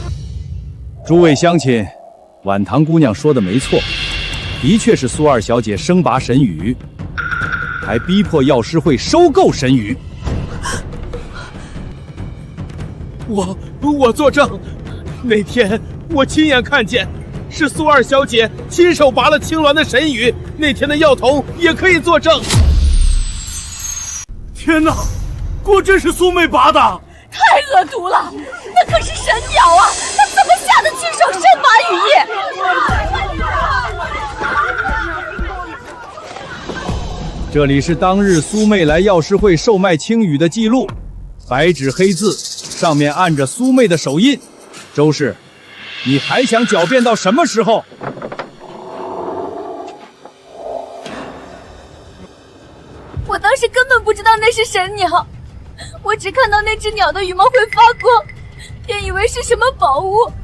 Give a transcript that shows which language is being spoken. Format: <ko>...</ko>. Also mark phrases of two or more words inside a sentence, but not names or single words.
<zh>諸位鄉親，婉堂姑娘說的沒錯，的確是蘇二小姐生拔神羽，還逼迫藥師會收購神羽。我作證，那天我親眼看見，是蘇二小姐親手拔了青鸞的神羽，那天的藥童也可以作證。天哪，果真是蘇妹拔的！太惡毒了，那可是神鳥啊，他怎麼下得去手身拔羽翼？這裡是當日蘇妹來藥師會售賣青羽的記錄，白紙黑字，上面按着蘇妹的手印。周氏，你還想狡辯到什麼時候？我當時根本不知道那是神鳥，我只看到那只鳥的羽毛会發光，便以為是什麼寶物。</zh>